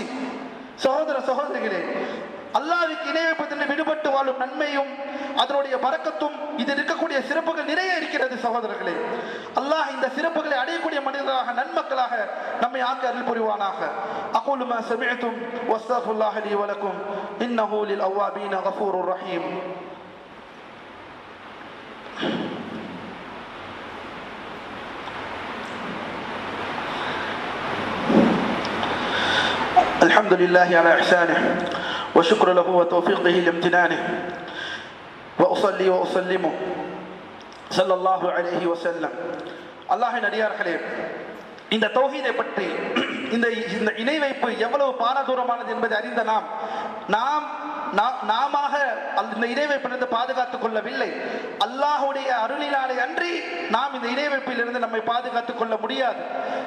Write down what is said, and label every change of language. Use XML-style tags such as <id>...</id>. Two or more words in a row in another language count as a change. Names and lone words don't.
<ta>சகோதர சகோதரிகளே, அல்லாஹ்வுக்கு இணை வைப்பதில் விடுபட்டு வாழும் நன்மையும் அதனுடைய பரக்கத்தும் இது இருக்கக்கூடிய சிறப்புகள் நிறைய இருக்கிறது. சகோதரர்களே, அல்லாஹ் இந்த சிறப்புகளை அடையக்கூடிய மனிதர்களாக, நன்மக்களாக நம்மை ஆக்க அருள் புரிவானாக.</ta> <ar>أقول ما سمعتم وأستغفر الله لي ولكم إنه للأوابين غفور رحيم. الحمد لله على إحسانه وشكر له وتوفيقه لامتنانه وأصلي وأسلم صلى الله عليه وسلم.</ar> <ta>அல்லாஹ்வின் அடியார்களே, இந்த தௌஹீதை பற்றி, இந்த இணை வைப்பு எவ்வளவு பாரதூரமானது என்பதை அறிந்த நாம இந்த இணை வைப்பிலிருந்து பாதுகாத்துக் கொள்ளவில்லை. அல்லாஹ்வுடைய அருளினாலே அன்றி நாம் இந்த இணை வைப்பிலிருந்து நம்மை பாதுகாத்துக் கொள்ள முடியாது.</ta>